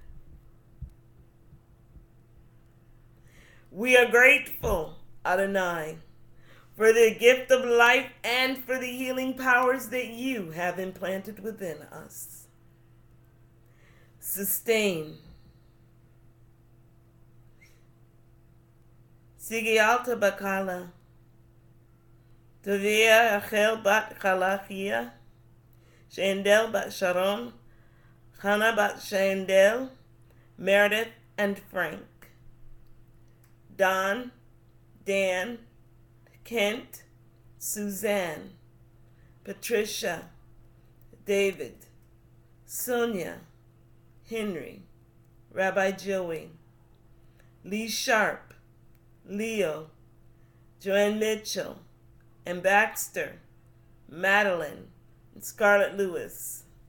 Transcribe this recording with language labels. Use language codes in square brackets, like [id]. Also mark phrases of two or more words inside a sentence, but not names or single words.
[en] We are grateful, Adonai, for the gift of life and for the healing powers that you have implanted within us. Sustain. Sigialta Bakala. Tavia Achel Bat Kalachia. Shandel Bat Sharon. Hannah Bat Shandel. Meredith and Frank. Don, Dan, Kent, Suzanne, Patricia, David, Sonia, Henry, Rabbi Joey, Lee Sharp, Leo, Joanne Mitchell, and Baxter, Madeline, and Scarlett Lewis,